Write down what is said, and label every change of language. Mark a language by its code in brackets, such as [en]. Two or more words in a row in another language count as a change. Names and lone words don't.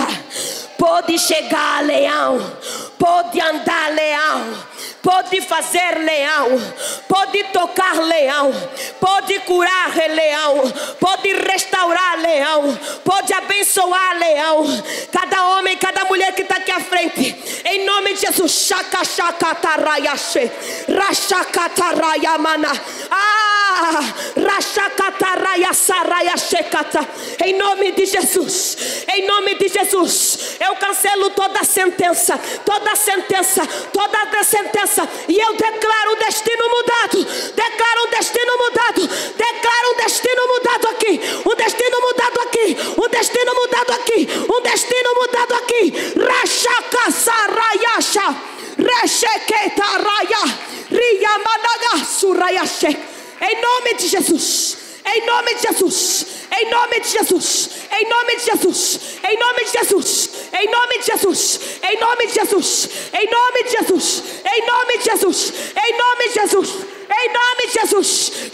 [pt] Pode chegar, leão. Pode andar, leão. Pode fazer, leão. Pode tocar, leão. Pode curar, leão. Pode restaurar, leão. Pode abençoar, leão. Cada homem, cada mulher que está aqui à frente, em nome de Jesus. Shaka shaka tarayashe. Rashaka tarayamana. Em nome de Jesus, em nome de Jesus, eu cancelo toda sentença, toda sentença, toda sentença, e eu declaro um destino mudado, declaro um destino mudado, declaro um destino mudado aqui, um destino mudado aqui, um destino mudado aqui, um destino mudado aqui. Rashaka sarayasha, resheketa raya, riyamanaga surayashe. Em nome de Jesus, em nome de Jesus, em nome de Jesus, em nome de Jesus, em nome de Jesus, em nome de Jesus, em nome de Jesus, em nome de Jesus, em nome de Jesus, em nome de Jesus, em nome de Jesus.